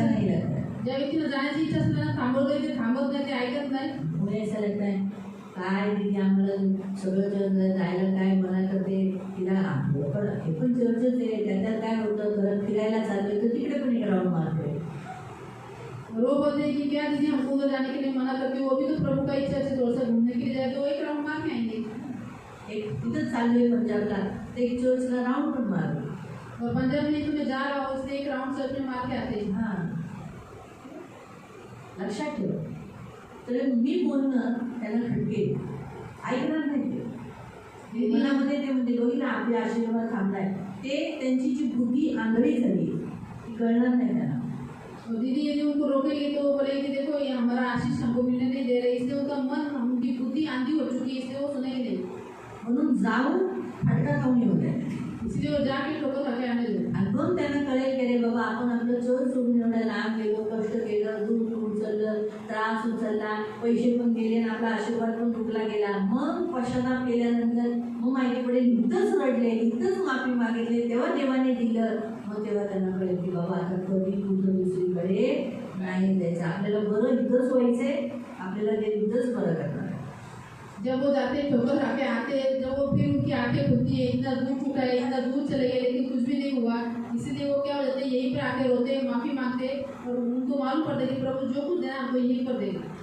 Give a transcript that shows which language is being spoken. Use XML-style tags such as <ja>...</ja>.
<hi>नहीं लगता है.</hi> <mr>ज्या व्यक्तीला जाण्याची इच्छा असते त्यांना थांबवत नाही, ते थांबत नाही, ते ऐकत नाही.</mr> <hi>मुझे ऐसा लगता है</hi> <mr>काय दीदी आम्हाला सगळं चर्च जायला काय मना करते, तिला पण हे पण चर्चच आहे, त्याच्यात काय होतं, घरात फिरायला चाललोय तर तिकडे पण एक राऊंड मारतोय.</mr> <hi>वो बोलते हैं कि क्या दीदी हमको उधर जाने के लिए मना करती हो, वो भी तो प्रभु का इच्छा से थोड़ा सा घूमने के लिए जाए तो एक राउंड मार के आएंगे.</hi> <mr>एक तिथंच चाललोय पंजाबला तर एक चर्चला राऊंड पण मारलो.</mr> <hi>और पंजाब में तुम्हें जा रहा हो इसलिए एक राउंड चर्च में मार के आते हैं.</hi> <mr>हां, लक्षात ठेव. तर मी बोलणं त्याला खटकेल, ऐकणार नाही ते. मनामध्ये ते म्हणते दोघीला आपल्या आशीर्वाद थांबलाय, ते त्यांची जी बुद्धी आंधळी झाली ती कळणार नाही त्यांना.</mr> <hi>तो दीदी यदि उनको रोकेगी तो वो बोलेगी कि देखो ये हमारा आशीष हमको मिलने नहीं दे रहे, इसलिए उनका मन, उनकी बुद्धि आंधी हो चुकी है, इसलिए वो सुनेंगे नहीं.</hi> <mr>म्हणून जाऊन फटका खाऊन येऊ द्या.</mr> <hi>इसलिए वो जाके ठोकर खा के आने दो.</hi> <mr>आणि मग त्यांना कळेल की रे बाबा आपण आपलं चोर सोडून एवढं लांब गेलो, कष्ट केलं, दूध उचललं, त्रास उचलला, पैसे पण गेले आणि आपला आशीर्वाद पण तुटला गेला. मग पश्चाताप केल्यानंतर मग माझ्याकडे इथंच रडले, इथंच माफी मागितली, तेव्हा देवाने दिलं. मग तेव्हा त्यांना कळेल की बाबा आता कधी तुझं दुसरीकडे नाही जायचं, आपल्याला बरं इथंच व्हायचंय, आपल्याला ते इथंच बरं करणार.</mr> <hi>जब वो जाते ठोकर खा के आते, जब वो फिर उनकी आंखें खुलती है, इतना दूर चुका है, इतना दूर चले गए लेकिन कुछ भी नहीं हुआ, इसीलिए वो क्या हो जाते हैं, यहीं पे आके रोते, माफी मांगते और उनको मालूम पड़ता है कि प्रभु जो कुछ देना हमको यहीं पर देगा.</hi>